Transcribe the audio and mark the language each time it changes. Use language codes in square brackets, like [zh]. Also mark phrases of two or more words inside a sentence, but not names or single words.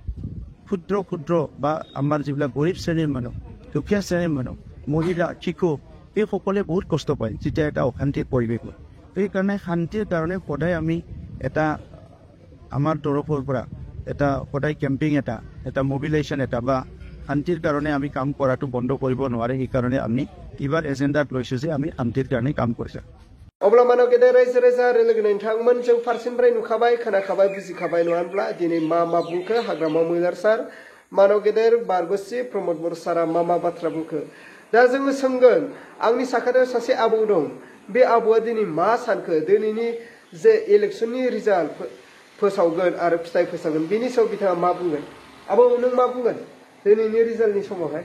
[as] ক্ষুদ্ৰ বা আমাৰ যিবিলাক গৰীব শ্ৰেণীৰ মানুহ দুখীয়া শ্ৰেণীৰ মানুহ মহিলা শিশু এইসকলে বহুত কষ্ট পায় যেতিয়া এটা অশান্তিৰ পৰিৱেশ হয় সেইকাৰণে শান্তিৰ কাৰণে সদায় আমি এটা আমাৰ তৰফৰ পৰা এটা সদায় কেম্পিং এটা মোবিলাইজেশ্যন এটা বা শান্তিৰ কাৰণে আমি কাম কৰাটো বন্ধ কৰিব নোৱাৰে সেইকাৰণে আমি এইবাৰ এজেণ্ডাত লৈছোঁ যে আমি শান্তিৰ কাৰণে কাম কৰিছোঁ [brx] अब्ला मानव गेदेर रायजो राजा आरो लोगो नोंथांमोन जों फारसेनिफ्राय नुखाबाय खोनाखाबाय बुजिखाबाय नङा होनब्ला दिनै मा बुंखो हाग्रामा महिलार सार मानव गेदेर बारग' चिफ प्रमद बर' सारा मा बाथ्रा बुंखो दा जोङो सोंगोन आंनि साखाथियाव सासे आबौ दं बे आबौआ दिनै मा सानखो दिनैनि जे इलेक्सननि रिजाल्ट फोसावगोन आरो फिथाइ फोसावगोन बेनि सायाव बिथाङा मा बुंगोन आबौ नों मा बुंगोन दिनैनि रिजाल्टनि समावहाय